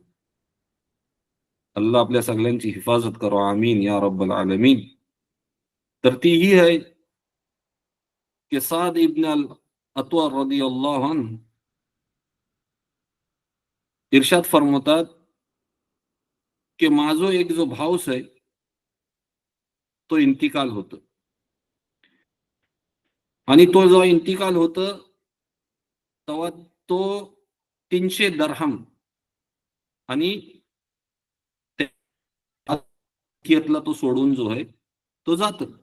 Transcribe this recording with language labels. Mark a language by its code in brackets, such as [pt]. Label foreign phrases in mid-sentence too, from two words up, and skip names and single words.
[mr] अल्लाह आपल्या सगळ्यांची हिफाजत करो, [ar] آمين يا رب العالمين. [mr] तर ती ही आहे की साद इब्न अल अत्वा [ar] رضي الله عنه [mr] इर्शाद फरमवतात की माझो एक जो भाऊस आहे तो इंतिकाल होतो, आणि तो जो इंतिकाल होतो तेव्हा तो 300 दरहम आणि त्यातला तो सोडून जो आहे तो जातो.